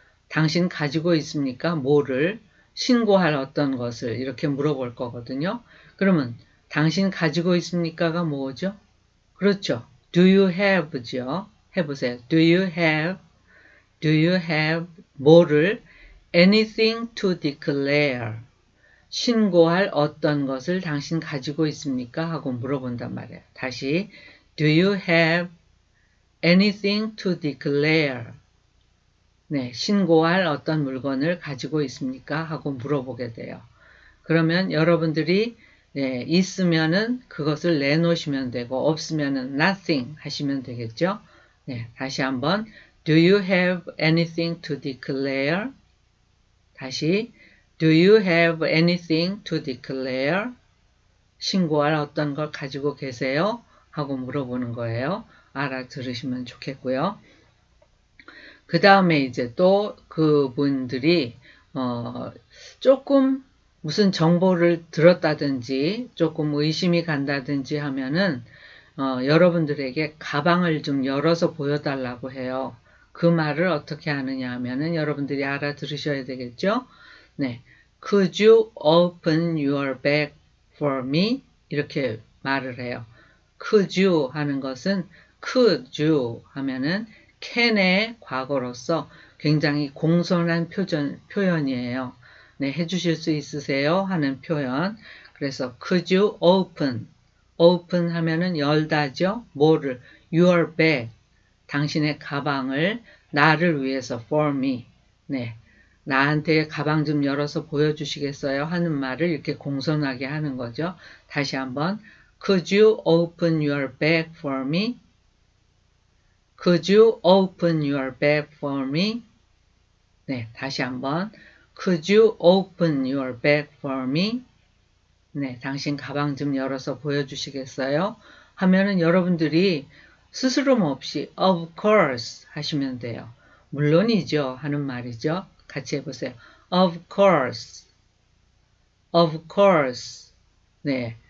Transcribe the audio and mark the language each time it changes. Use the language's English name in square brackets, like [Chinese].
[Korean] 당신 가지고 있습니까? 뭐를? 신고할 어떤 것을 이렇게 물어볼 거거든요. 그러면 당신 가지고 있습니까가 뭐죠? 그렇죠. [English] Do you have죠. [Korean] 해보세요. [English] Do you have? Do you have [Korean] 뭐를? [English] Anything to declare. [Korean] 신고할 어떤 것을 당신 가지고 있습니까? 하고 물어본단 말이에요. 다시 [English] Do you have anything to declare? [Korean] 네, 신고할 어떤 물건을 가지고 있습니까? 하고 물어보게 돼요. 그러면 여러분들이 있으면은 그것을 내놓으시면 되고 없으면은 nothing 하시면 되겠죠? 네, 다시 한번 [English] Do you have anything to declare? [Korean] 다시 [English] Do you have anything to declare? [Korean] 신고할 어떤 걸 가지고 계세요? 하고 물어보는 거예요. 알아들으시면 좋겠고요. 그 다음에 이제 또 그분들이 조금 무슨 정보를 들었다든지 조금 의심이 간다든지 하면은 여러분들에게 가방을 좀 열어서 보여달라고 해요. 그 말을 어떻게 하느냐 하면은 여러분들이 알아들으셔야 되겠죠? 네. [English] Could you open your bag for me? [Korean] 이렇게 말을 해요. [English] Could you [Korean] 하는 것은 [English] could you [Korean] 하면은 can의 과거로서 굉장히 공손한 표현이에요. 네, 해주실 수 있으세요? 하는 표현. 그래서 [English] could you open? [Korean] open 하면은 열다죠. 뭐를? [English] your bag. [Korean] 당신의 가방을 나를 위해서 [English] for me. [Korean] 네. 나한테 가방 좀 열어서 보여주시겠어요? 하는 말을 이렇게 공손하게 하는 거죠. 다시 한번. [English] Could you open your bag for me? Could you open your bag for me? [Korean] 네, 다시 한번. [English] Could you open your bag for me? [Korean] 네, 당신 가방 좀 열어서 보여주시겠어요? 하면은 여러분들이 스스럼 없이 [English] of course [Korean] 하시면 돼요. 물론이죠 하는 말이죠. 같이 해보세요. [English] Of course. Of course. [Korean] 네.